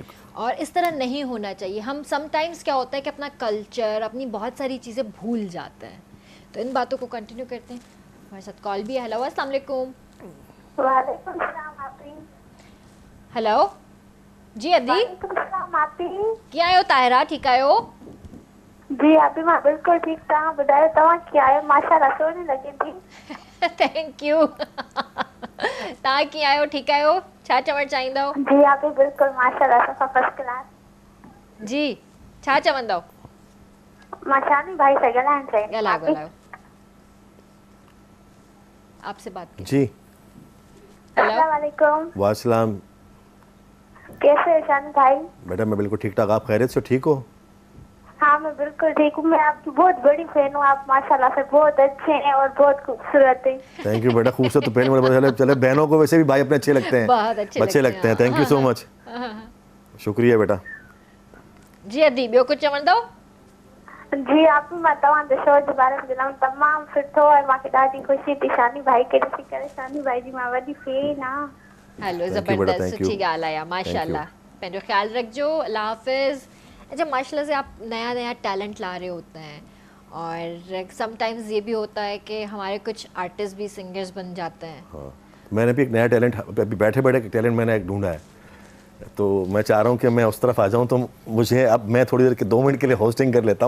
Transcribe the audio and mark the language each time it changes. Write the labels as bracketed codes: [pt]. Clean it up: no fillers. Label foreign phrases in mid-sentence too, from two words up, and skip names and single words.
[ur] اور اس طرح نہیں ہونا چاہیے۔ ہم سم ٹائمز کیا ہوتا ہے کہ اپنا کلچر، اپنی بہت ساری چیزیں بھول جاتے ہیں. تو ان باتوں کو کنٹینیو کرتے ہیں. ہمارے ساتھ کال بھی ہے۔ ہیلو, [ar] السلام علیکم. وعليكم السلام آپی. [sd] हेलो जी अदी, [ar] وعليكم السلام [sd] आपी। क्या आयो ताहिरा? ठीक आयो? जी आपी, मां बिल्कुल ठीक। तव्हां ॿुधायो, तव्हां कीअं आहियो? माशाल्लाह सोनी लॻे थी। [en] Thank you. [sd] तव्हां कीअं आहियो? ठीकु आहियो? छा चवणु चाहींदव? जी आपी, बिल्कुल माशाल्लाह, सफ़ा [en] first class. [sd] जी, छा चवंदव? मां शानी भाई से ॻाल्हाइण चाहियां। [ur] ॻाल्हायो। آپ سے بات کی. [sd] जी। [ar] السلام علیکم. والسلام. [ur] کیسے ہو شان بھائی? بیٹا میں بالکل ٹھیک ٹھاک، آپ خیریت سے ٹھیک ہو? ہاں میں بالکل ٹھیک ہوں، میں آپ کی بہت بڑی فین ہوں، آپ ماشاءاللہ سے بہت اچھے ہیں اور بہت خوبصورت ہیں. [en] thank you [ur] بیٹا، خوبصورت تو پہلے مجھے پتا چلے، بہنوں کو ویسے بھی بھائی اپنے اچھے لگتے ہیں, بہت اچھے لگتے ہیں. [en] thank you so much, [ur] شکریہ بیٹا. [sd] जी अदी ॿियो कुझु चवंदव? जी आप मां तव्हांजे शो जे बारे में ॼाणण तमामु सुठो आहे, मूंखे ॾाढी ख़ुशी थी शानी भाई खे ॾिसी करे। शानी भाई जी मां वॾी फैन आहियां। हलो [en] Thank you, बेटा, ज़बरदस्त, thank you. [sd] सुठी ॻाल्हि आहे माशाल्लाह। पंहिंजो ख्याल रखिजो, अल्लाह हाफिज़। [ur] اچھا ماشاءاللہ سے آپ نیا نیا ٹیلنٹ لا رہے ہوتے ہیں اور سم ٹائمز یہ بھی ہوتا ہے کہ ہمارے کچھ آرٹسٹ بھی سنگرز بن جاتے ہیں. ہاں، میں نے بھی ایک نیا ٹیلنٹ، ابھی بیٹھے بیٹھے ٹیلنٹ میں نے ایک ڈھونڈا ہے، تو میں چاہ رہا ہوں کہ میں اس طرف آ جاؤں، تو مجھے اب میں تھوڑی دیر کے 2 منٹ کے لیے ہوسٹنگ کر لیتا ہوں.